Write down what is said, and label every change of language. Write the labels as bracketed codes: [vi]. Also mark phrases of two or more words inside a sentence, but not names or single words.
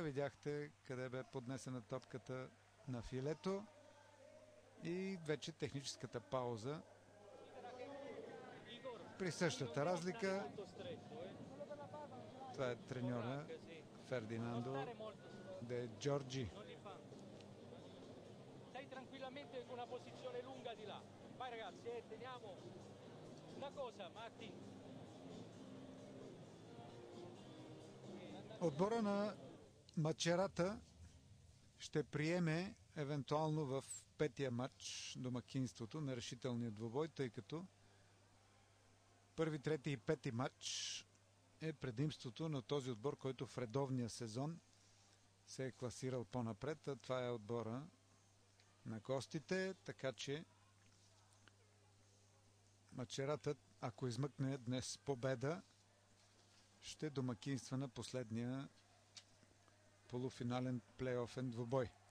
[bg] Видяхте къде бе поднесена топката на филето. И вече техническата пауза. При същата разлика. Това е треньора Фердинандо де Джорджи. [it] Tranquillamente con una posizione lunga di là. Vai ragazzi, teniamo una cosa, Marti. [bg] Отбора на Мачерата ще приеме евентуално в петия матч домакинството на решителния двубой, тъй като първи, трети и пети матч е предимството на този отбор, който в редовния сезон се е класирал по-напред, а това е отбора на гостите, така че Мачерата, ако измъкне днес победа, ще домакинства на последния полуфинален плейофен двубой.